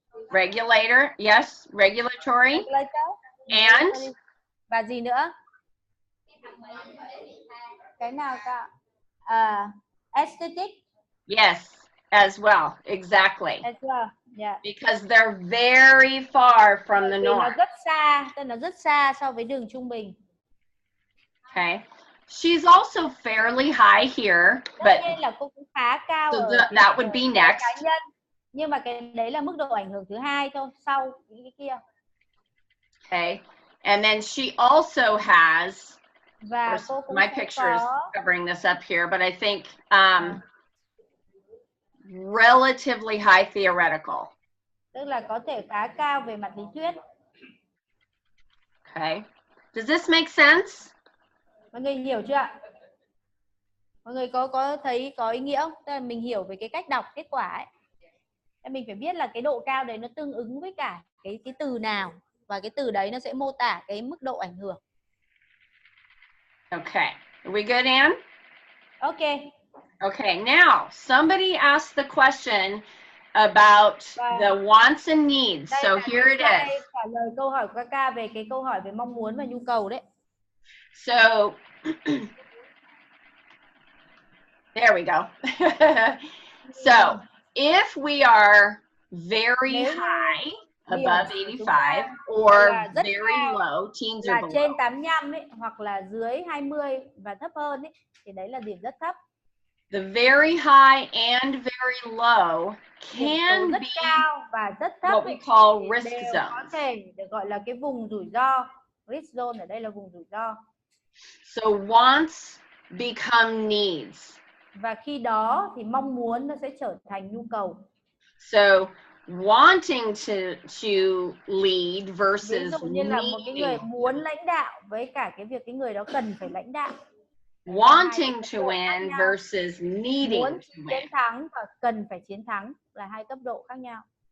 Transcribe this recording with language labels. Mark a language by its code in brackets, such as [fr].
[en] Regulator, yes, regulatory. Regulator. And? [vi] Và gì nữa? Cái nào ta? Aesthetic. [en] Yes, as well, exactly. As well, yeah. Because they're very far from the norm. [vi] Nó rất xa, tức là rất xa so với đường trung bình. [en] Okay. She's also fairly high here, but [vi] là cô cũng khá cao [en] so that would be next. [vi] Cá nhân. Nhưng mà cái đấy là mức độ ảnh hưởng thứ hai thôi, sau những cái kia. [en] Okay. And then she also has, [vi] và cô cũng [en] my picture is covering this up here, but I think relatively high theoretical. [vi] Tức là có thể khá cao về mặt lý thuyết. [en] Okay. Does this make sense? [vi] Mọi người hiểu chưa ạ? Mọi người có thấy có ý nghĩa không? Tức là mình hiểu về cái cách đọc kết quả ấy. Mình phải biết là cái độ cao đấy nó tương ứng với cả cái từ nào, và cái từ đấy nó sẽ mô tả cái mức độ ảnh hưởng. [en] Okay. Are we good, Anne? Okay. Okay, now somebody asked the question about the wants and needs. So here it is. [vi] Trả lời câu hỏi của Kaka về cái câu hỏi về mong muốn và nhu cầu đấy. [en] So there we go. So if we are very high, above 85, or very low, teens or below, [vi] trên 85 ấy, hoặc là dưới 20 và thấp hơn ấy, thì đấy là điểm rất thấp. [en] The very high and very low can be what we call risk zones. [vi] Có thể được gọi là cái vùng rủi ro. Risk zone ở đây là vùng rủi ro. [en] So wants become needs. [vi] Và khi đó thì mong muốn nó sẽ trở thành nhu cầu. [en] So wanting to lead versus [vi] ví dụ như là một cái người muốn lãnh đạo với cả cái việc cái người đó cần phải lãnh đạo. [en] Wanting to win versus needing [vi] muốn [en] to win. [vi] Chiến thắng và cần phải chiến thắng là hai cấp độ khác nhau.